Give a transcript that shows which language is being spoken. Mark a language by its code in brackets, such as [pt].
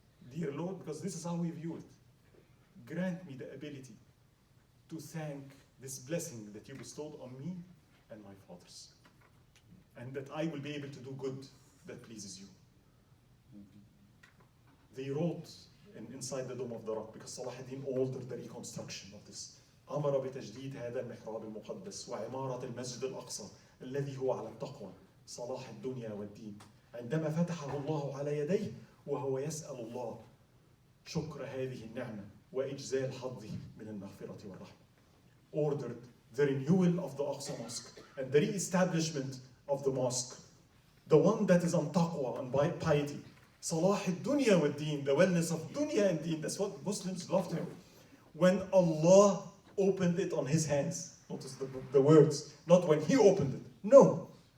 [en] Dear Lord, because this is how we view it, grant me the ability to thank this blessing that you bestowed on me and my fathers, and that I will be able to do good that pleases you. They wrote inside the Dome of the Rock, because Salahuddin ordered the reconstruction of this. [ar] أمر بتجديد هذا المحراب المقدس وعمارة المسجد الأقصى الذي هو على التقوى صلاح الدنيا والدين عندما فتحه الله على يديه وهو يسأل الله شكر هذه النعمة وإجزال حظه من المغفرة والرحمة. [en] Ordered the renewal of the Aqsa Mosque and the re-establishment of the mosque, the one that is on taqwa and piety. Salah al-dunya wa deen, the wellness of dunya and deen. That's what Muslims loved him. When Allah opened it on his hands. Notice the words. Not when he opened it. No.